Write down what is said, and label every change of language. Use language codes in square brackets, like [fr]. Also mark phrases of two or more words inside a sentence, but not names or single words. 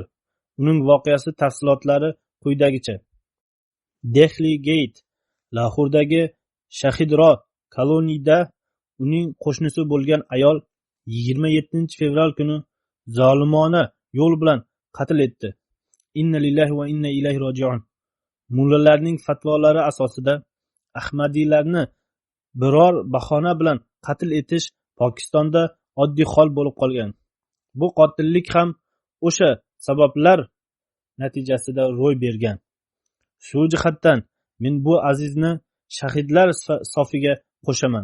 [uz] Uning voqeasi tafsilotlari quyidagicha. Dehli Gate, Lahordagi Shahidro koloniyada uning qo'shnisi bo'lgan ayol 27 fevral kuni zolimona yo'l bilan qatl etdi. [ar] إنا لله وإنا إليه راجعون. [uz] Mullalarning fatvolari asosida Ahmadiylarni biror bahona bilan qatl etish Pokistonda oddiy hol bo'lib qolgan. Bu qotillik ham o'sha sabablar natijasida ro'y bergan. Shu jihatdan men bu azizni shahidlar sofiga qo'shaman.